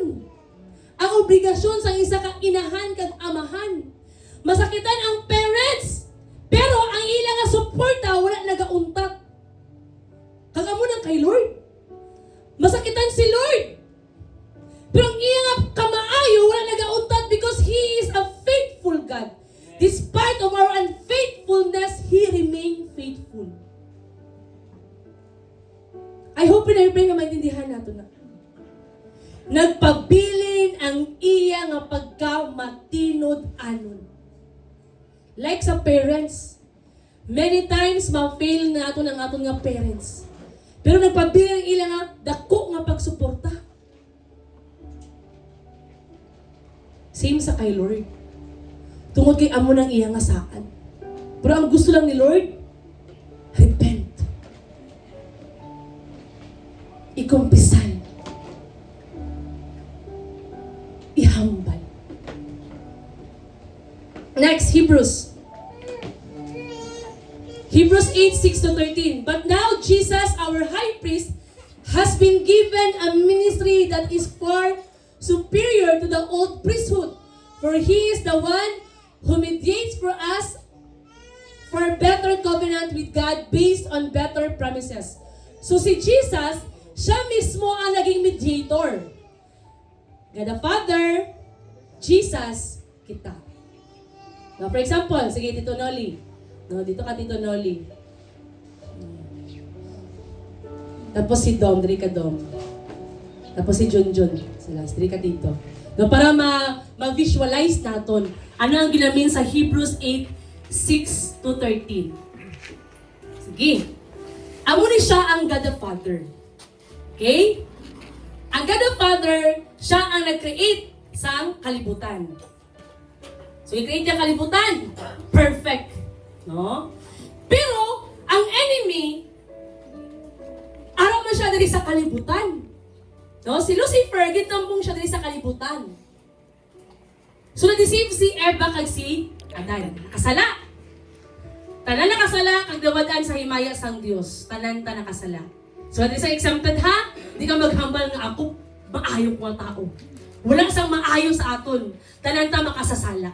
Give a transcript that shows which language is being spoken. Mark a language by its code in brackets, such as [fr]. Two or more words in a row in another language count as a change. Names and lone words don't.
[hil] Ang obligasyon sa isa ka inahan kag amahan. Masakitan ang parents, pero ang ilang nga suporta wala nagauntat. Kagamo nang kay Lord. Masakitan si Lord. Pero ang iyang kamaayo, wala nagauntat [en] because He is a faithful God. Despite of our unfaithfulness, He remained faithful. I hope [hil] na i-pray nga maintindihan nato na. Nagpabilin ang iya nga pagkamatinod anon. Like sa parents, [en] many times [hil] ma-fail na ato ng aton nga parents. Pero nagpabilin ang ila nga dako nga pagsuporta. Same sa kay Lord. Tungod kay amo ng iya nga saan. Pero ang gusto lang ni Lord, repent. Ikumpisan. Ihambal. [en] Next, Hebrews 8:6-13. But now Jesus, our high priest, has been given a ministry that is far superior to the old priesthood. For He is the one who mediates for us for a better covenant with God based on better promises. [hil] So si Jesus, siya mismo ang naging mediator. God the Father, Jesus, kita. [en] Now, for example, [tl] sige, Tito Noli. No, dito ka, Tito Noli. [hil] Tapos si Dom, diri ka Dom. Tapos si Junjun, sila, diri ka dito. No, para ma-visualize natin ano ang ginamin sa Hebrews 8:6-13. Sige. Amo ni siya ang God the Father. Okay? Ang God the Father, siya ang nag-create sa kalibutan. So, i-create niya kalibutan. Perfect. No? Pero, ang enemy, araw man siya dali sa kalibutan. No? Si Lucifer, gitambong siya dali sa kalibutan. So, na-deceive si Eva kag si Adan. Nakasala. Tanan nakasala, kag dawadaan sa himaya sang Dios. Tanan ta nakasala. So, at sa exempted ha, di ka maghambal nga ako, maayo ko ang tao. Wala sang maayo sa aton. Tanan ta makasasala.